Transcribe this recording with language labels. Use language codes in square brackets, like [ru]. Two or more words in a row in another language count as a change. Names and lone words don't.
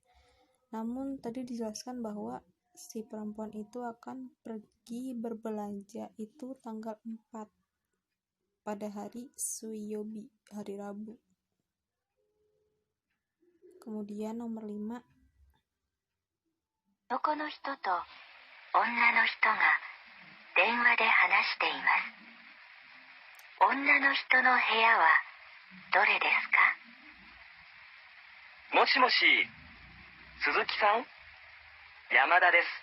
[id] Namun tadi dijelaskan bahwa si perempuan itu akan pergi berbelanja itu tanggal 4 pada hari Suiyobi, hari Rabu. Kemudian nomor 5. [ja] 男の人と女の人が電話で話しています。女の人の部屋はどれですか？もしもし、鈴木さん、山田です。